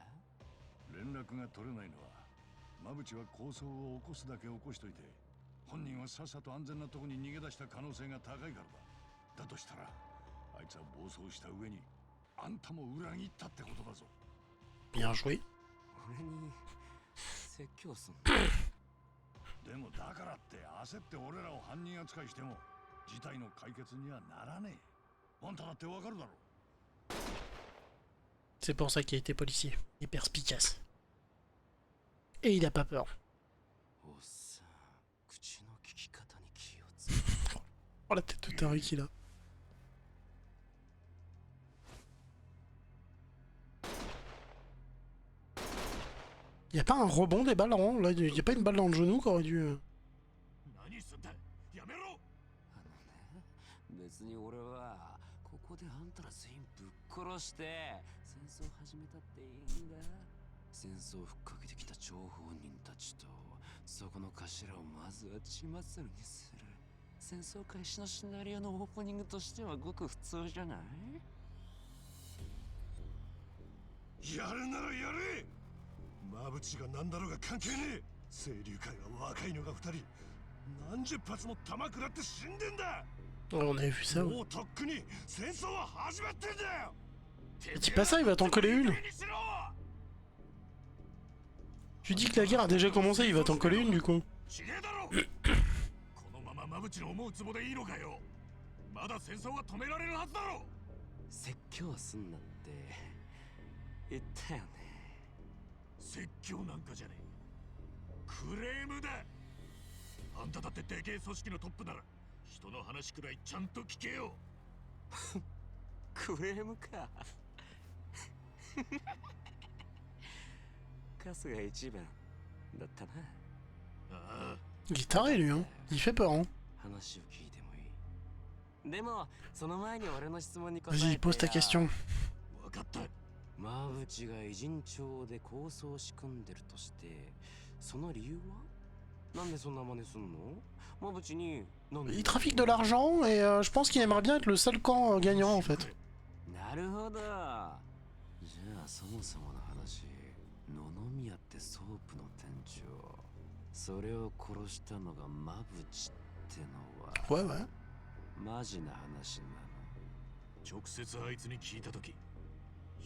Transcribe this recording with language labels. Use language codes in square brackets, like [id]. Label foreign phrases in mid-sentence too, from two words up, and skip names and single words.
[ja] 連絡が取れないのは馬淵は抗争を起こすだけ起こしといて、本人はさっさと安全なとこに逃げ出した可能性が高いからだ。だとしたらあいつは暴走した上にあんたも裏切ったってことだぞ。 [fr] Bien joué. [ja] 俺に説教すんの？でもだからって焦って俺らを犯人扱いしても事態の解決にはならねえ。あんただってわかるだろ。 [fr] C'est pour ça qu'il a été policier. Il est perspicace. Et il a pas peur. [ja] おっさん、口の利き方に気をつけ。 [fr] Oh la tête de taré qu'il a. Y a pas un rebond des balles en là, y a pas une balle dans le genou qui aurait dû. [ja] 何すんだ、やめろ。別に俺はここであんたら全員ぶっ殺して戦争始めたっていいんだ。戦争をふっかけてきた張本人たちとそこの頭をまずは血祭りにする。戦争開始のシナリオのオープニングとしてはごく普通じゃない？やるならやれ。馬淵が何だろうが関係ねえ。清流会は若いのが2人。何十発も弾食らって死んでんだ。 [fr] Ouais, on avait vu ça. Ouais. [ja] もうとっくに戦争は始まってんだよ。 [fr] Dis pas ça, il va t'en coller une. Tu dis que la guerre a déjà commencé, il va t'en coller une du coup. [ja] 違えだろ。このまま馬淵の思うつぼでいいのかよ。まだ戦争は止められるはずだろ。説教すんなって言ったよね。説教なんかじゃねえ。クレームだ。あんただってでけえ組織のトップなら人の話くらいちゃんと聞けよ。クレームか。春日一番だったな。ああ、 [fr] Il est taré lui, hein. Il fait peur, hein. [ja] 話を聞いてもいい？でもその前に俺の質問に答えて [fr] Vas-y, [ja] よ。 [fr] pose ta question. [ja] 分かった。馬淵が偉人帳で構想を仕組んでるとしてその理由は？なんでそんな真似すんの？馬淵になんで？ [fr] Il trafique de l'argent et je pense qu'il aimerait bien être le seul camp gagnant en fait. [ja] なるほど。じゃあそもそもの話、野々宮ってソープの店長、それを殺したのが馬淵ってのは [fr] Ouais, ouais. [ja] マジな話なの？直接あいつに聞いたとき、